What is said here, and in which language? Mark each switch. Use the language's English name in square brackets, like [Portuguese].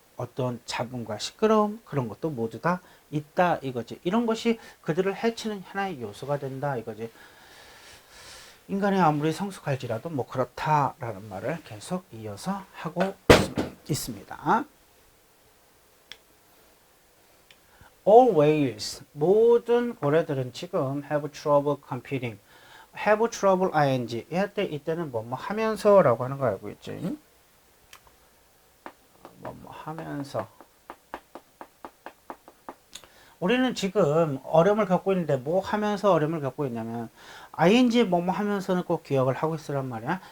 [Korean] 어떤 잡음과 시끄러움 그런 것도 모두 다 있다 이거지. 이런 것이 그들을 해치는 하나의 요소가 된다 이거지. 인간이 아무리 성숙할지라도 뭐 그렇다라는 말을 계속 이어서 하고 있습니다. [English] All whales [Korean] 모든 고래들은 지금 [English] have trouble competing. have trouble ing [Korean] 이때는 뭐뭐 하면서라고 하는 거 알고 있지? 뭐뭐 하면서 우리는 지금 어려움을 겪고 있는데 뭐 하면서 어려움을 겪고 있냐면 ing 뭐뭐 하면서는 꼭 기억을 하고 있으란 말이야.